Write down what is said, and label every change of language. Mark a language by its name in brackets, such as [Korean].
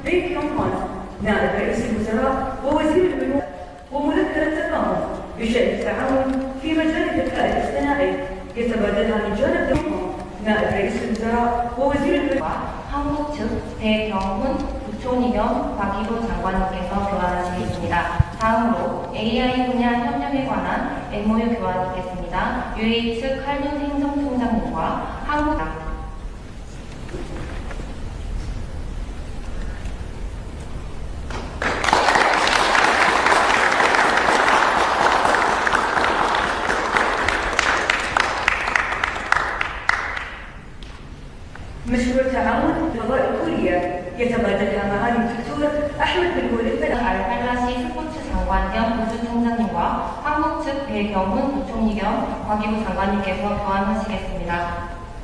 [Arabic] كمان نائب رئيس الوزراء ووزير البنوك ومذكرة تفاهم بشأن التعاون في مجال الذكاء الاصطناعي يتبادلها من جانب نائب رئيس الوزراء ووزير البنوك. [Korean] 한국 측 배경훈 부총리 겸 과기부 장관님께서 교환하시겠습니다. 다음으로 AI 분야 협력에 관한 MOU 교환이 있겠습니다. UAE 측 칼둔 행정총장님과 한국 [Arabic] مشروع تعاون الفضاء الكورية يتبادلها معالي الدكتور أحمد بن مولد [Korean] 알팔라시 스포츠 장관 겸 우주총장님과 한국 측 배경훈 부총리 겸 과기부 장관님께서 교환하시겠습니다.